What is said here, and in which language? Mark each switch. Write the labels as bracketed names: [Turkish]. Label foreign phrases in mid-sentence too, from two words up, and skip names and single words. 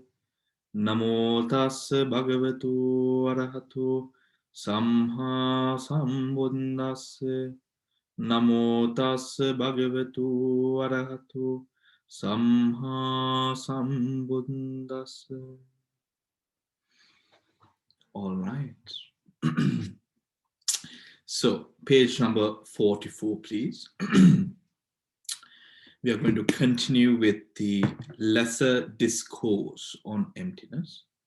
[Pali] Namo tassa bhagavato arahato samma sambuddhassa. Namo tassa bhagavato arahato samma sambuddhassa. [English] All right. So, page number 44, please. We are going to continue with the lesser discourse on emptiness.